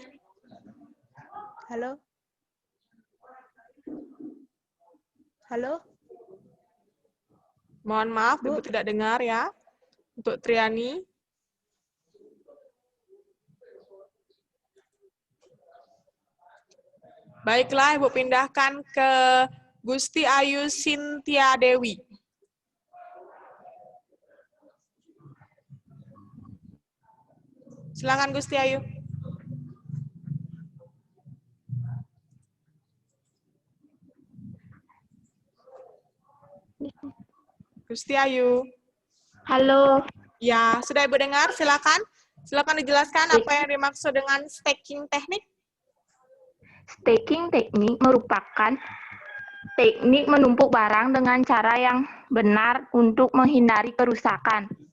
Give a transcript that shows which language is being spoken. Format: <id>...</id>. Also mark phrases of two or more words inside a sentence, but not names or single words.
<id>Halo? Halo? Mohon maaf, Bu. Ibu tidak dengar ya. Untuk Triani. Baiklah, Ibu pindahkan ke Gusti Ayu Sintia Dewi. Silakan Gusti Ayu. Gusti Ayu. Halo, Ya, sudah Ibu dengar? Silakan. Silakan dijelaskan apa yang dimaksud dengan stacking teknik. stacking teknik merupakan teknik menumpuk barang dengan cara yang benar untuk menghindari kerusakan.</id>